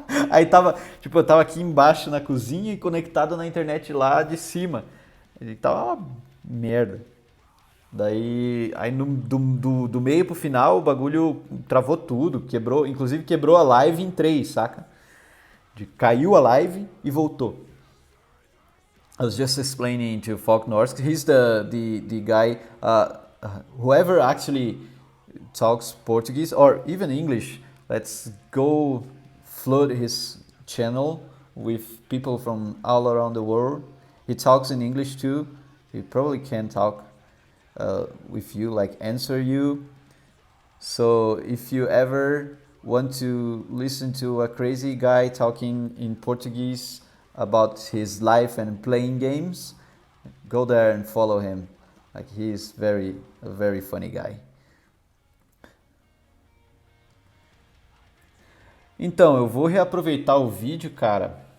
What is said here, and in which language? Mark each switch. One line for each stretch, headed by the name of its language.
Portuguese: Aí tava, tipo, eu tava aqui embaixo na cozinha e conectado na internet lá de cima. E tava uma merda. Daí, aí do meio pro final o bagulho travou tudo, quebrou, inclusive quebrou a live em três, saca? Caiu a live e voltou.
English: I was just explaining to Falk Norsk, he's the guy, whoever actually talks Portuguese or even English, let's go flood his channel with people from all around the world. He talks in English too. He probably can talk with you, like answer you. So if you ever want to listen to a crazy guy talking in Portuguese about his life and playing games, go there and follow him. Like he's a very funny guy.
Portuguese: Então, eu vou reaproveitar o vídeo, cara.